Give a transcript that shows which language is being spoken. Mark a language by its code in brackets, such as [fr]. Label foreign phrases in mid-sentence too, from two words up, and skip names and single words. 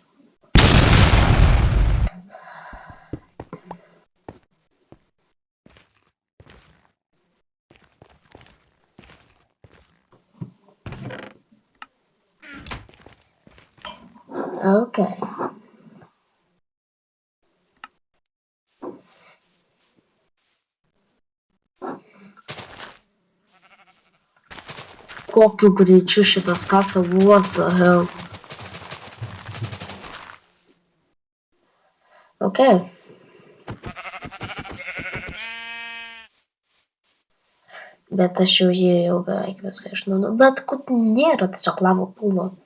[lt] Ok. Kokiu greičiu šitas kasa, [en] what the hell? [lt] Ok. Bet aš jau jį beveik visą išnaudojau. Bet kur nėra tiesiog lavo pūlo.